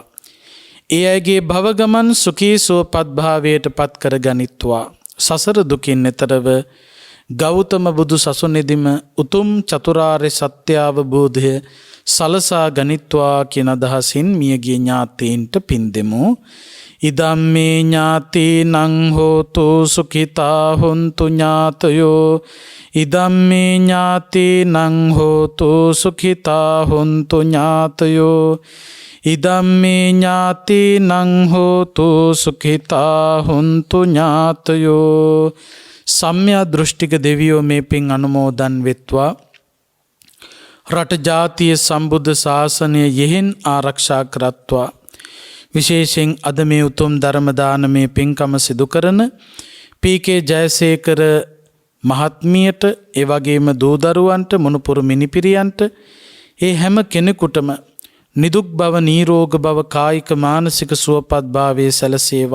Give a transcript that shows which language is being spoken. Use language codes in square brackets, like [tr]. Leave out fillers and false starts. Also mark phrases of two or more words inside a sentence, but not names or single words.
[si] ඒ අයගේ භව ගමන් සුඛී සුවපත් භාවයට පත් කර ගනිත්වා. සසර දුකින් එතරව ගෞතම බුදු සසුනේදීම උතුම් චතුරාර්ය සත්‍ය අවබෝධය සලසා ගනිත්වා කියන අදහසින් මියගිය ඥාතීන්ට පින් දෙමු. [pi] ඉදම්මේ ඥාතීනං හෝතු සුඛිතා හොන්තු ඥාතයෝ. ඉදම්මේ ඥාතීනං හෝතු සුඛිතා හොන්තු ඥාතයෝ. ඉදම්මේ ඥාතීනං හෝතු සුඛිතා හොන්තු ඥාතයෝ. [si] සම්‍යක් දෘෂ්ටික දෙවියෝ මේ පින් අනුමෝදන් වෙත්වා. රට ජාතිය සම්බුද්ධ ශාසනය යෙහෙන් ආරක්ෂා කරත්වා. විශේෂයෙන් අද මේ උතුම් ධර්ම දානමය පින්කම සිදු කරන පී.කේ. ජයසේකර මහත්මියට, ඒ වගේම දූ දරුවන්ට, මුණුපුරු මිනිපිරියන්ට, ඒ හැම කෙනෙකුටම නිදුක් බව, නිරෝග බව, කායික මානසික සුවපත් භාවයේ සැලසේවා.